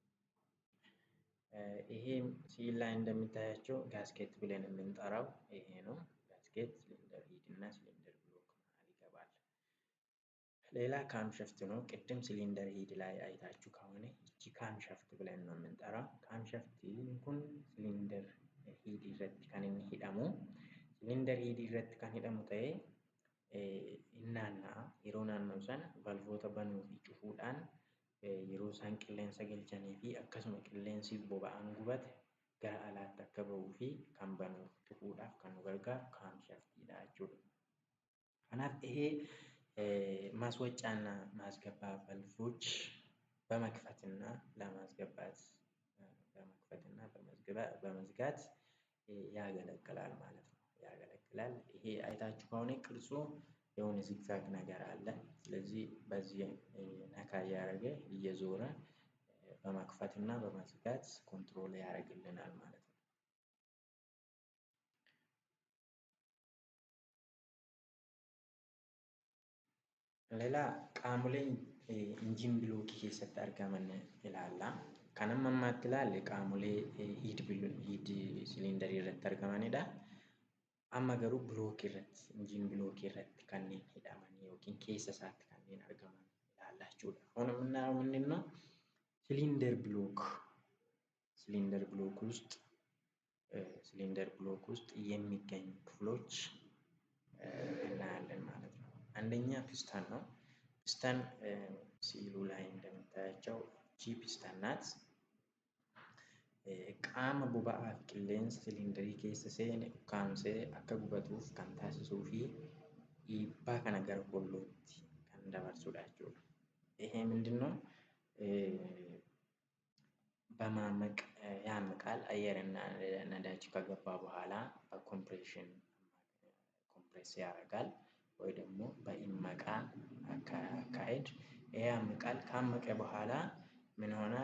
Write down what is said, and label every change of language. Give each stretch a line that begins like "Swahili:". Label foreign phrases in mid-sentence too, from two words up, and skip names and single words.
Amharic: ይሄም ሲል ላይ እንደሚታያቸው ጋስኬት ብለን የምንጠራው ይሄ ነው። ጋስኬት
English: cylinder head
Amharic: እና
English: cylinder block
Amharic: መሃል ይገባል። ሌላ ካምሸፍት ነው። ቅድም
English: cylinder head
Amharic: ላይ አይታችሁ ከሆነ እቺ ካምሸፍት ብለን ነው የምንጠራው።
Oromo: kaamshaftiin kun
English: cylinder head
Oromo: irratti kan inni hidhamu.
English: cylinder head
Oromo: irratti kan hidhamu ta'ee innaanna'a. Yeroo naanna'u sana valvoota banuu fi cufuudhaan yeroo isaan qilleensa galchanii fi akkasuma qilleensi boba'aan gubate gara alaatti akka bahuu fi kan banuu cufuudhaaf kan nu gargaaru kaamshaftiidha jechuudha.
Amharic: Kanaaf ይሄ ማስወጫና ማስገባ ቫልቮች በመክፈትና ለማስገባት በመክፈትና በመዝጋት ያገለግላል ማለት ነው። ያገለግላል። ይሄ አይታችሁ ከሆነ ቅርጹ የሆነ ዚግዛግ ነገር አለ። ስለዚህ በዚህ ነካ እያደረገ እየዞረ በመክፈት እና በመዝጋት ኮንትሮል ያደርግልናል ማለት ነው። ሌላ
Oromo: qaamolee injiin bilookii keessatti argaman ilaalla. Kan amma ammaatti ilaalle qaamolee hiid siliindarii irratti argamanidha. Amma garuu bilookii irratti injiin bilookii irratti kanneen hidhamanii yookiin keessa isaatti kanneen argaman ilaalla jechuudha.
Amharic: አሁን የምናየው ምንድን ነው?
English: cylinder block
Amharic: ውስጥ የሚገኙ ክፍሎች እናያለን ማለት ነው። አንደኛ ፒስተን ነው። ፒስተን ሲሉ ላይ እንደምታያቸው ጂ ፒስተን ናት።
Oromo: qaama boba'aa fi qilleensa siliindarii keessa seene ukkaamsee akka gubatuuf kan taasisuu fi dhiibbaa kana gara kollootti kan dabarsudha jechuudha.
Amharic: ይሄ ምንድነው? በማመቅ ያምቃል። አየርና ነዳጅ ከገባ በኋላ በኮምፕሬሽን ኮምፕሬስ ያደርጋል ወይ ደግሞ በኢመቃ አካሄድ ያምቃል። ካመቀ በኋላ ምን ይሆናል?